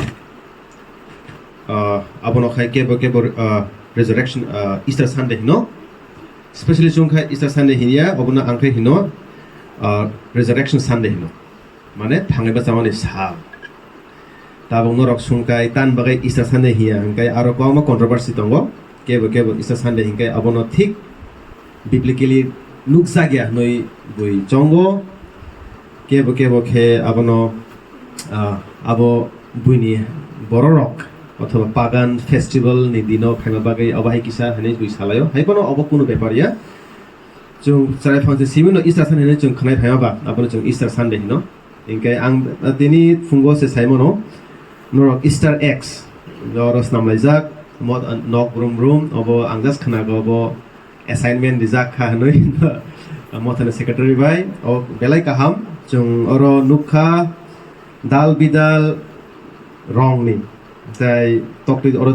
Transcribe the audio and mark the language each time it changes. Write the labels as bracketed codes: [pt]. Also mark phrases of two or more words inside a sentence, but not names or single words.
[trp] abono khai kebo [en] resurrection Easter Sunday [trp] hino especially chungkha Easter Sunday hinia obono angkhe hino [en] resurrection Sunday [trp] hino mane thangeba samani sal tabong norok sungkai tan bagai Easter Sunday hiya angkai aro kwama controversy tongo kebo Easter Sunday hingkai abono thik biblically nukjagya noi bui chongo kebo khe abono abo buini bororok [bn] অথবা [en] pagan festival [trp] ni dino khaima bagai abai kisa hane bui salayo haipono obo kuno beparia chung sarai phangse simino Easter Sunday hane chung khanai phaiba abono chung Easter Sunday hino ingkai ang tini fungo se saimono norok [en] Easter eggs [trp] joros namlaijak mod nok brum obo angjas khana go obo assignment dijak kha hanoi mothane secretary bai o belai kaham chung oro nukha dal bidal wrong ni tai tokti oro